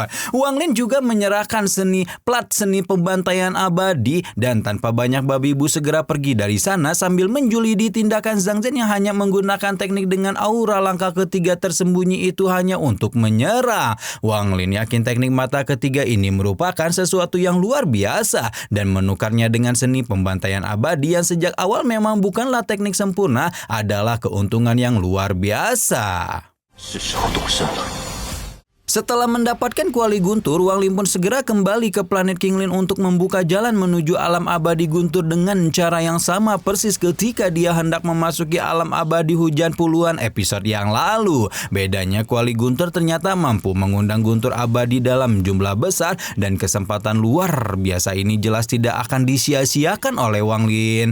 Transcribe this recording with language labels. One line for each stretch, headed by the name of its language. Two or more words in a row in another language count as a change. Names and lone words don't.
Indonesian: Wang Lin juga menyerahkan plat seni pembantaian abadi dan tanpa banyak babi bu segera pergi dari sana sambil menjulidi tindakan Zhang Zhen yang hanya menggunakan teknik dengan aura langkah ketiga tersembunyi itu hanya untuk menyerang. Wang Lin yakin teknik mata ketiga ini merupakan sesuatu yang luar biasa dan menukarnya dengan seni pembantaian abadi yang sejak awal memang bukanlah teknik sempurna adalah keuntungan yang luar biasa.
Chinese: 是时候动身了。
Indonesian: Setelah mendapatkan kuali guntur, Wang Lin pun segera kembali ke planet King Lin untuk membuka jalan menuju alam abadi guntur dengan cara yang sama persis ketika dia hendak memasuki alam abadi hujan puluhan episode yang lalu. Bedanya kuali guntur ternyata mampu mengundang guntur abadi dalam jumlah besar dan kesempatan luar biasa ini jelas tidak akan disia-siakan oleh Wang Lin.